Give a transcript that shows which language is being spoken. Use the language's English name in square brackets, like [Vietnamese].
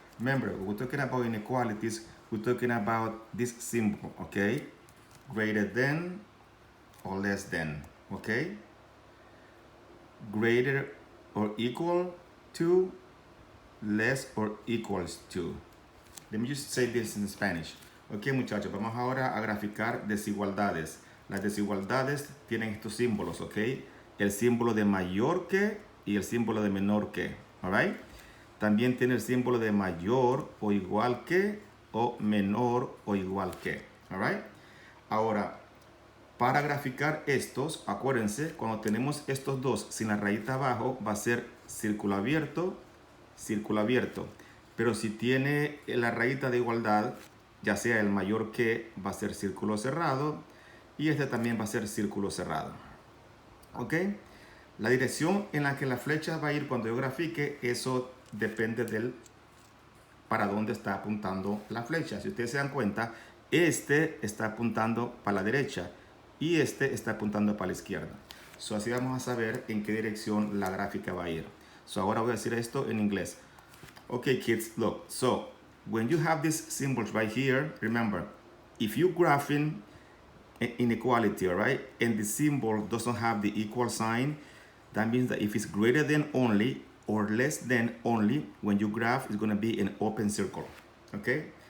[English] Remember, when we're talking about inequalities, we're talking about this symbol, okay? Greater than or less than, okay? Greater or equal to, less or equals to. Let me just say this in Spanish. [Spanish] Ok, muchachos, vamos ahora a graficar desigualdades. Las desigualdades tienen estos símbolos, ok. El símbolo de mayor que y el símbolo de menor que, alright. También tiene el símbolo de mayor o igual que o menor o igual que, alright. Ahora, para graficar estos, acuérdense, cuando tenemos estos dos sin la rayita abajo, va a ser círculo abierto, círculo abierto. Pero si tiene la rayita de igualdad, ya sea el mayor que, va a ser círculo cerrado. Y este también va a ser círculo cerrado. ¿Ok? La dirección en la que la flecha va a ir cuando yo grafique, eso depende del para dónde está apuntando la flecha. Si ustedes se dan cuenta, este está apuntando para la derecha y este está apuntando para la izquierda. So, así vamos a saber en qué dirección la gráfica va a ir. So, ahora voy a decir esto en inglés. [English] Okay, kids, look. So, when you have these symbols right here, remember, if you graphing inequality, all right, and the symbol doesn't have the equal sign, that means that if it's greater than only or less than only, when you graph, it's going to be an open circle, okay?